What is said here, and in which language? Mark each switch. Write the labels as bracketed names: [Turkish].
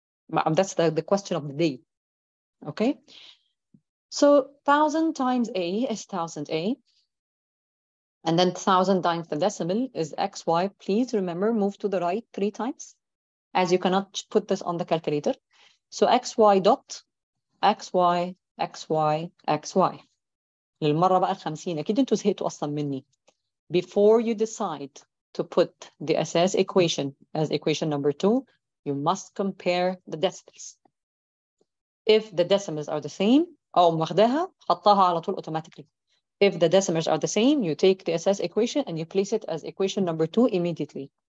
[English] That's the question of the day. Okay. So 1,000 times A is 1,000A. And then 1,000 times the decimal is XY. Please remember, move to the right 3 times, as you cannot put this on the calculator. So XY dot XY XY XY. [Arabic] للمرة بقى ال50 أكيد أنتوا زهقتوا أصلا مني. [English] Before you decide to put the SS equation as equation number 2, you must compare the decimals. If the decimals are the same, [Arabic] أو واخداها حطها على طول [English] automatically. If the decimals are the same, you take the SS equation and you place it as equation number 2 immediately.